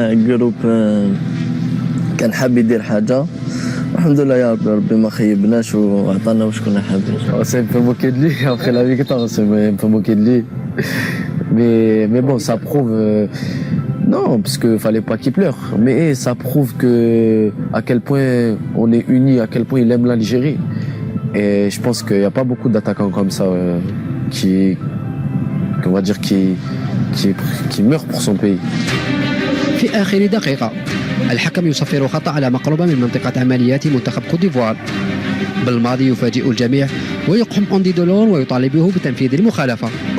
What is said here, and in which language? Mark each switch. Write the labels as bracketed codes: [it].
[ar] جروب كان حاب يدير حاجه الحمد لله يا ربي ما خيبناش وعطانا واش كنا حابين. [fr] C'est un peu moqué de lui après la victoire, c'est un peu moqué de lui. Mais bon, ça prouve non, parce que fallait pas qu'il pleure, mais ça prouve que à quel point on est unis, à quel point il aime l'Algérie. Et je pense qu'il n'y a pas beaucoup d'attaquants comme ça on va dire qui meurent pour son pays. [ar] في آخر دقيقة الحكم يصفر خطأ على مقربة من منطقة عمليات منتخب كوت ديفوار. بالماضي يفاجئ الجميع ويقحم أندي دولور ويطالبه بتنفيذ المخالفة.